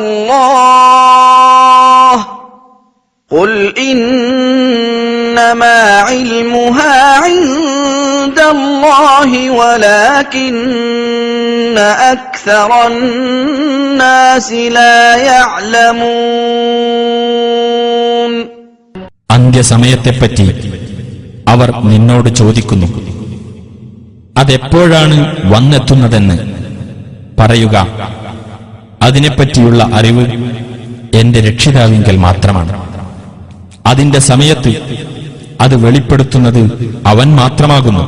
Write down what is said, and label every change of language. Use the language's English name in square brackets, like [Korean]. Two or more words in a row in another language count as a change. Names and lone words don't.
[Arabic] الله قل إنما علمها عند الله ولكن أكثر الناس لا يعلمون. [Malayalam] അന്ത്യസമയത്തെപ്പറ്റി അവർ നിന്നോട് ചോദിക്കുന്നു. അതെപ്പോഴാണ് വന്നെത്തുന്നതെന്ന് പറയുക. അതിനെപ്പറ്റിയുള്ള അറിവ് എന്റെ രക്ഷിതാവിങ്കൽ മാത്രമാണ്. അതിന്റെ സമയത്ത് അത് വെളിപ്പെടുത്തുന്നത് അവൻ മാത്രമാകുന്നു.